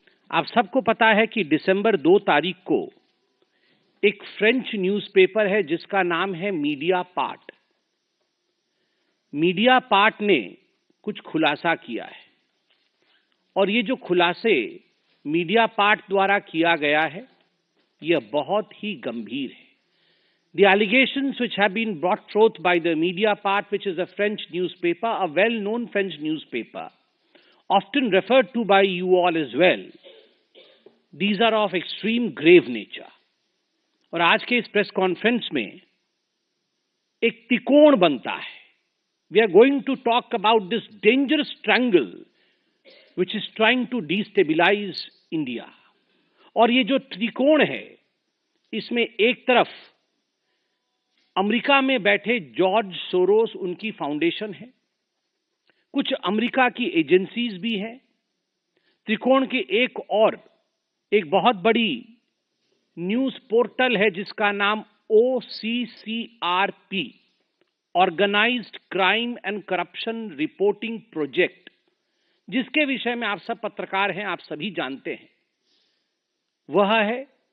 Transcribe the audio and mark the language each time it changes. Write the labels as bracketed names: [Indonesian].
[Hindi] आप सबको पता है कि दिसंबर 2 तारीख को एक फ्रेंच न्यूज़पेपर है जिसका नाम है मीडिया पार्ट। मीडिया पार्ट ने कुछ खुलासा किया है और ये जो खुलासे मीडिया पार्ट द्वारा किया गया है यह बहुत ही गंभीर है। [English] The allegations which have been brought forth by the Mediapart, which is a French newspaper, a well-known French newspaper, often referred to by you all as well, these are of extreme grave nature. [Hindi] और आज के इस press conference में एक त्रिकोण बनता है। [English] We are going to talk about this dangerous triangle which is trying to destabilize India. [Hindi] और ये जो त्रिकोण है इसमें एक तरफ अमेरिका में बैठे जॉर्ज सोरोस उनकी फाउंडेशन है, कुछ अमेरिका की एजेंसीज भी हैं। त्रिकोण के एक और एक बहुत बड़ी न्यूज पोर्टल है जिसका नाम OCCRP, organised crime and corruption reporting project, जिसके विषय में आप सब पत्रकार हैं, आप सभी जानते हैं वह है।